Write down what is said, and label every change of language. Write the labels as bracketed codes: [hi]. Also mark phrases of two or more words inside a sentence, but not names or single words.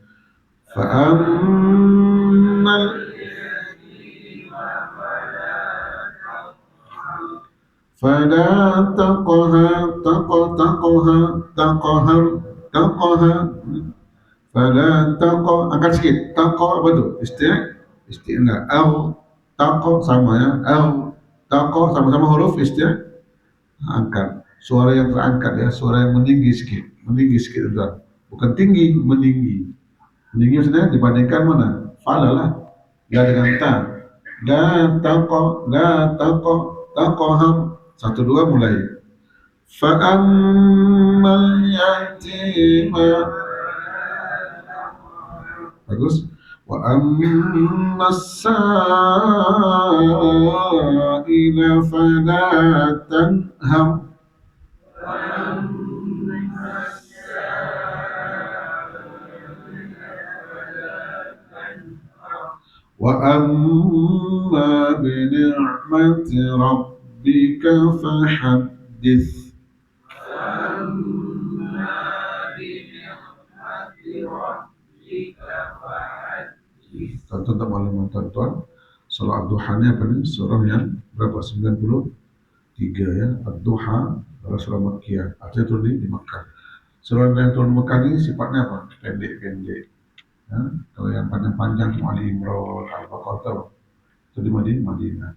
[ar] فأما فلا تقهر، فلا تق, [ms] angkat sikit. Taqo apa tu? Isti'la. Au taqo sama ya. Au taqo sama-sama huruf angkat. Suara yang terangkat ya, suara yang meninggi sikit enggak. Bukan tinggi, meninggi. Meninggi maksudnya dibandingkan mana? Fala lah. La dengan ta. [ar] لا تق. [ms] 1 2 mulai. [ar] فأما اليتيم, [ms] bagus. [ar] وأما السائل فلا تنهر. وأما بنعمة ربك فحدث. [ms] Tonton maklumat tuan-tuan, surah Ad-Duha ini apa nih? Surah yang berapa? 93 ya. Ad-Duha adalah surah Makkiyah, artinya turun di Makkah. Surah yang turun di Makkah ini sifatnya apa? Pendek-pendek ya. Kalau yang panjang-panjang Ali Imran, Al-Baqarah itu di Madinah.